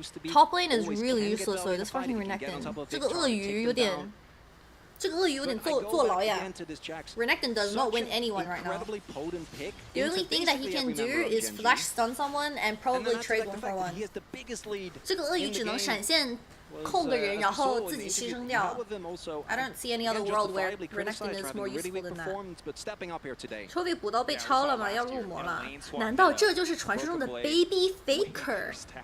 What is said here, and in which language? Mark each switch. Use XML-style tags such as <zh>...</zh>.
<en>Top lane is really useless though. This fucking Renekton.</en> <zh>这个鳄鱼有点坐牢呀。</zh> <en>Renekton does not win anyone right now. The only thing that he can do is flash stun someone and probably trade 1-for-1.</en> <zh>这个鳄鱼只能闪现控的人，然后自己牺牲掉。</zh> <en>I don't see any other world where Renekton is more useful than that.</en> <zh>Chovy 补刀被超了吗？要入魔了？难道这就是传说中的 Baby Faker?</zh>